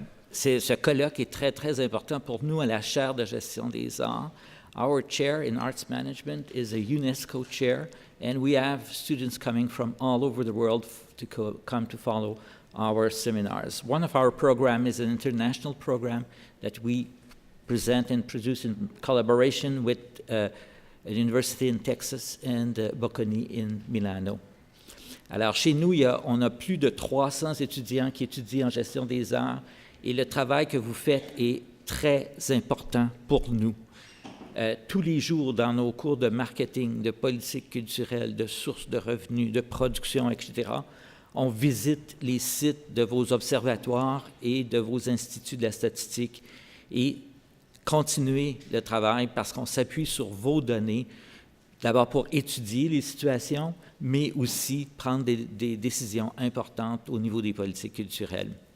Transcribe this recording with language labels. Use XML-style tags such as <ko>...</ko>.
<fr>Ce colloque est très, très important pour nous à la chaire de gestion des arts.</fr> <en>Our chair in arts management is a UNESCO chair, and we have students coming from all over the world to come to follow our seminars. One of our programs is an international program that we present and produce in collaboration with a university in Texas and Bocconi in Milano.</en> <fr>Alors, chez nous, on a plus de 300 étudiants qui étudient en gestion des arts et le travail que vous faites est très important pour nous. Tous les jours, dans nos cours de marketing, de politique culturelle, de sources de revenus, de production, etc., on visite les sites de vos observatoires et de vos instituts de la statistique et continuer le travail parce qu'on s'appuie sur vos données, d'abord pour étudier les situations, mais aussi prendre des décisions importantes au niveau des politiques culturelles.</fr>